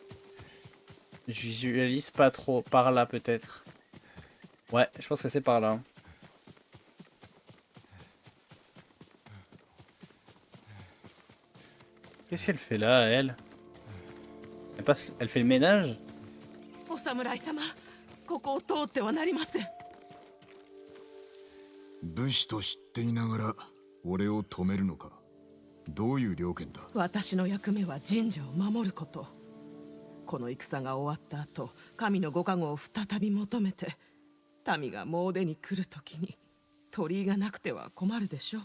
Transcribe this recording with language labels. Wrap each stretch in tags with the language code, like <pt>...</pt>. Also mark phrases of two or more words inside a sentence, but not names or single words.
<fr>Je visualise pas trop. Par là peut-être. Ouais, je pense que c'est par là. Qu'est-ce qu'elle fait là, elle? Elle fait le ménage?</fr> <ja>お侍様、ここを通ってはなりません。武士と知っていながら俺を止めるのか。どういう了見だ。私の役目は神社を守ること。この戦が終わった後、神のご加護を再び求めて、民が詣に来るときに鳥居がなくては困るでしょう。</ja>